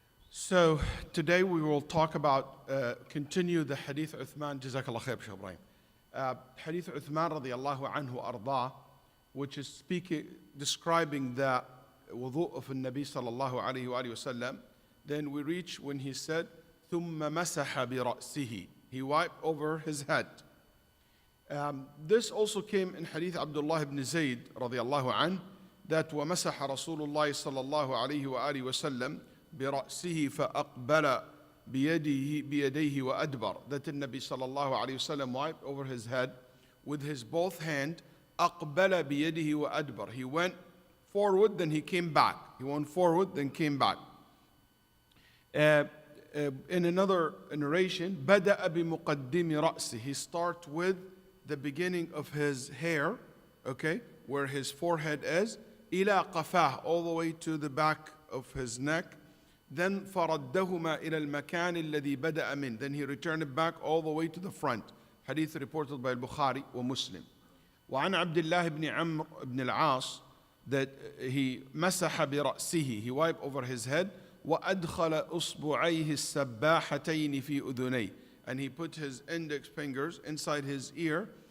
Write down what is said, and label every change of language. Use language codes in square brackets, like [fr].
[en] So today we will talk about, continue the Hadith Uthman, Jazakallah khair, Shaykh Ibrahim. Hadith Uthman radiyallahu anhu arda, which is describing the wudu of the Nabi sallallahu alayhi wa sallam. Then we reach when he said, [ar] ثُمَّ مَسَحَ بِرَأْسِهِ. [en] He wiped over his head. This also came in Hadith Abdullah ibn Zayd radiyallahu anhu, that [ar] وَمَسَحَ رَسُولُ اللَّهِ صلى الله عليه وآله وسلم برأسه فأقبل بيديه وأدبر. [en] That the Nabi sallallahu alayhi wasallam wiped over his head with his both hand. [ar] أقبل بيده وأدبر. [en] He went forward, then he came back. He went forward, then came back. In another narration, [ar] بدأ بمقدم رأسه. [en] He starts with the beginning of his hair, okay, where his forehead is, [ar] إلى قفاه, [en] all the way to the back of his neck. Then [ar] فردهما إلى المكان الذي بدأ منه. [en] Then he returned it back all the way to the front. Hadith reported by al-Bukhari wa Muslim. [ar] وعن عبد الله بن عمرو بن العاص, [en] that he [ar] مسح برأسه, [en] he wiped over his head, [ar] وأدخل أصبعيه السباحتين في أذنيه, [en] and he put his index fingers inside his ear.